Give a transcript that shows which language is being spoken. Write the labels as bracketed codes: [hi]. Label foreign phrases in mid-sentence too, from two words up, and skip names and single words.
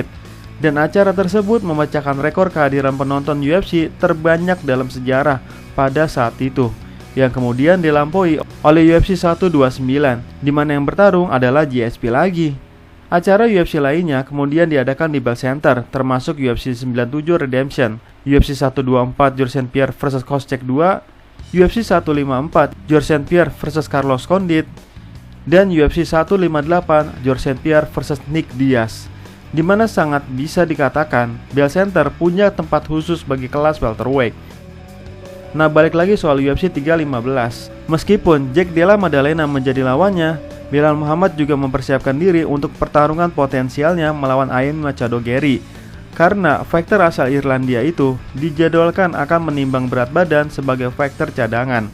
[id] Dan acara tersebut memecahkan rekor kehadiran penonton UFC terbanyak dalam sejarah pada saat itu, yang kemudian dilampaui oleh UFC 129, di mana yang bertarung adalah GSP lagi. Acara UFC lainnya kemudian diadakan di Bell Center, termasuk UFC 97 Redemption, UFC 124 Georges St-Pierre vs Koscheck 2, UFC 154 Georges St-Pierre vs Carlos Condit, dan UFC 158 Georges St-Pierre vs Nick Diaz. Di mana sangat bisa dikatakan Bell Center punya tempat khusus bagi kelas welterweight. Nah, balik lagi soal UFC 315. Meskipun Jack Della Maddalena menjadi lawannya, Belal Muhammad juga mempersiapkan diri untuk pertarungan potensialnya melawan Ian Machado Gary, karena fighter asal Irlandia itu dijadwalkan akan menimbang berat badan sebagai fighter cadangan.